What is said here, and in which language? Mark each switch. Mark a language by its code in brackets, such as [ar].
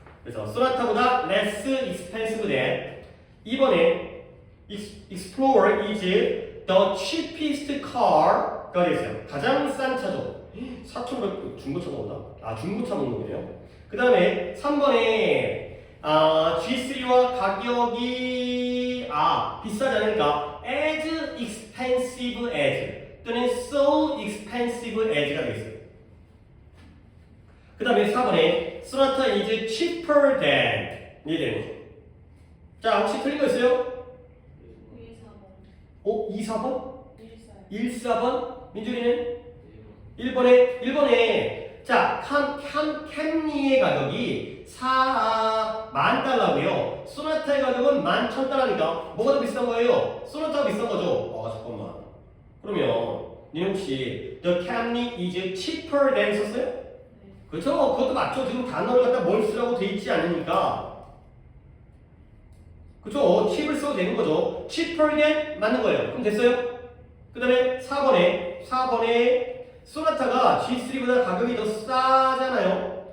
[ko] 그래서 소나타보다 [en] less expensive than. [ko] 2번에 [en] Explorer is the cheapest car가 되겠어요. [ko] 가장 싼 차죠. 4,500 중고차가 오나? 아, 중고차 먹는 거네요. 그 다음에 3번에 G3와 가격이 비싸지 않으니까 [en] as expensive as [ko] 또는 [en] so expensive as [ko] 가 되겠어요. 그 다음에 4번에 [en] Sonata is cheaper than [ko] 이 되는 거죠. 자, 혹시 틀린 거 있어요? 2, 4번? 1, 4번? 민준이는? 1번에 자, 캠리의 가격이 4만 달러고요. 소나타의 가격은 11,000달러니까 뭐가 더 비싼 거예요? 소나타가 비싼 거죠? 잠깐만. 그러면 니 혹시 [en] The Camry is cheaper than [ko] 썼어요? 그렇죠? 그것도 맞죠. 지금 단어를 갖다 뭘 쓰라고 돼 있지 않으니까. 그렇죠? cheap을 써도 되는 거죠. [en] cheaper than [ko] 맞는 거예요. 그럼 됐어요? 그 다음에 4번에 소나타가 G3보다 가격이 더 싸잖아요.